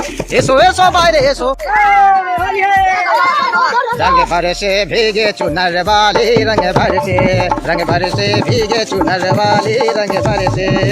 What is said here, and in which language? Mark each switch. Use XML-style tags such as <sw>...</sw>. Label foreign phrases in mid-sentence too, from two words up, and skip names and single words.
<bn>এসো এসো বাইরে এসো।</bn> <hi>रंग भर से भीगे चुनर वाली रंग भर से भीगे चुनर वाली रंग भर से</hi>